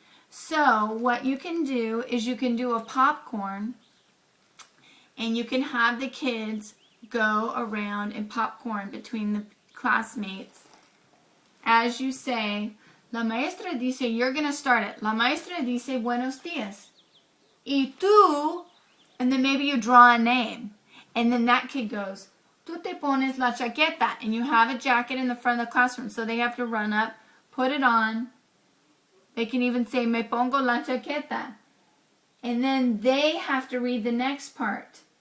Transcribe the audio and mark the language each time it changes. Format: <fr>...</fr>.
<en>So what you can do is you can do a popcorn, and you can have the kids go around and popcorn between the classmates. As you say,</en> <es>la maestra dice,</es> <en>you're going to start it.</en> <es>La maestra dice, buenos días. Y tú,</es> <en>and then maybe you draw a name. And then that kid goes,</en> <es>tú te pones la chaqueta.</es> <en>And you have a jacket in the front of the classroom. So they have to run up, put it on. They can even say,</en> <es>me pongo la chaqueta.</es> <en>And then they have to read the next part.</en>